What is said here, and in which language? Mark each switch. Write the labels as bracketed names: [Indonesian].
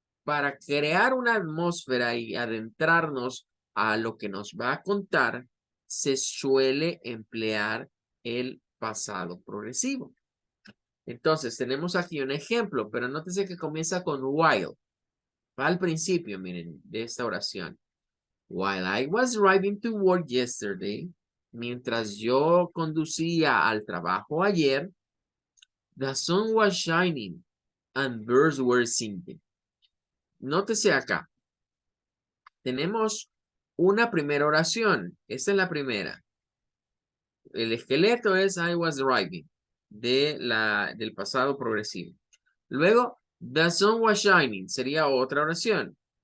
[Spanish] para crear una atmósfera y adentrarnos a lo que nos va a contar, se suele emplear el pasado progresivo. Entonces, tenemos aquí un ejemplo, pero nótese que comienza con while. Va al principio, miren, de esta oración. [English] While I was driving to work yesterday, [Spanish] mientras yo conducía al trabajo ayer, [English] the sun was shining and birds were singing. [Spanish] Nótese acá. Tenemos una primera oración. Esta es la primera. El esqueleto es [English] I was driving [Spanish] del pasado progresivo. Luego, [English] the sun was shining [Spanish] sería otra oración.